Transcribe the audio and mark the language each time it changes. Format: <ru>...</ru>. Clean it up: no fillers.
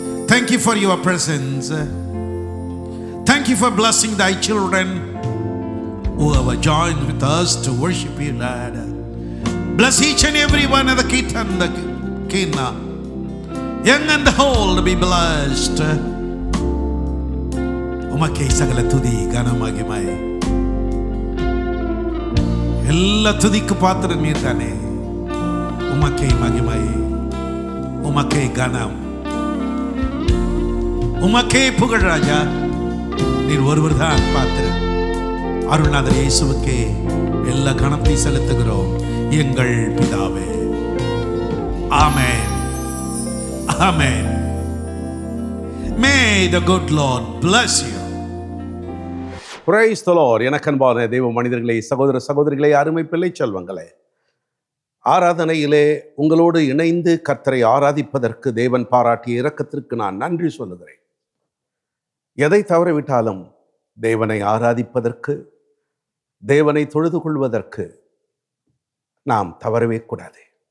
<en>Thank you for your presence. Thank you for blessing thy children who have joined with us to worship you, Lord. Bless each and every one of the Kitan, the Kina, young and old, to be blessed.</en> <ta>உமக்கே சகல துதி கனமகிமை எல்லா துதிக்கு பாத்திரம் நீர் தானே. உமக்கே மகிமை, உமக்கே கனம், உமக்கே புகழ் ராஜா. நீர் ஒருவர் தான் பாத்திரம். அருள்நாதர் இயேசுவுக்கே எல்லா கணத்தை செலுத்துகிறோம் எங்கள் பிதாவே. ஆமென், ஆமென்.</ta> <en>May the good Lord bless you. Praise the Lord.</en> <ta>எனக்கன்பான தேவ மனிதர்களே, சகோதர சகோதரிகளே, அருமை பிள்ளை செல்வங்களே, ஆராதனையிலே உங்களோடு இணைந்து கர்த்தரை ஆராதிப்பதற்கு தேவன் பாராட்டிய இரக்கத்திற்கு நான் நன்றி சொல்லுகிறேன். எதை தவறவிட்டாலும் தேவனை ஆராதிப்பதற்கு, தேவனை தொழுது கொள்வதற்கு நாம் தவறவே கூடாது.</ta>